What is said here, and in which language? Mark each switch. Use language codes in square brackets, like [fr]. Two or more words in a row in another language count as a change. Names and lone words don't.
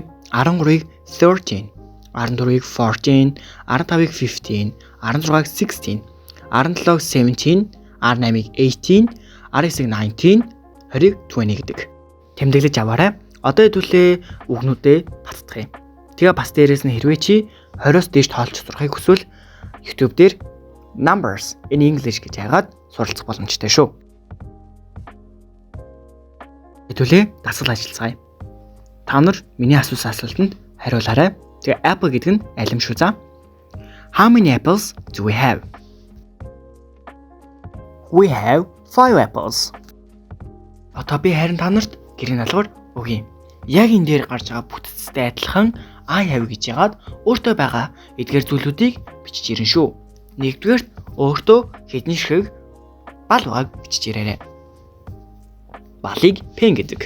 [mn] 13-ыг 13, 14-ыг 14, 15-ыг 15, 16-ыг 16, 17-ыг 17, 18-ыг 18, 19-ыг 19, 20-ыг 20 гэдэг. Тэмдэглэж аваарай. Одоо хэдүүлээ үгнүүдээ баттгая. Тэгээ бас дээрээс нь хэрвээ чи 20-оос дээш тоолж сурахыг хүсвэл YouTube дээр [en] numbers in English [mn] гэж хайгаад суралцах боломжтой шүү. Хэдүүлээ дасгал ажиллацгаая. Та нар миний асуусан асуултанд хариулаарай. Тэгээ apple гэдэг нь алим шүү за. [en] How many apples do we have? We have 5 apples. [mn] Одоо би харин та нарт гэрийн даалгавар өгье. Яг энэ дээр гарч байгаа бүтцтэй адилхан [en] I have [mn] гэж яагаад өөртөө байгаа эдгээр зүйлүүдийг бичиж ирэн шүү. Нэгдүгээр өөртөө хэдэн ширхэг бал байгааг бичиж ирээрэй. Балыг пен гэдэг.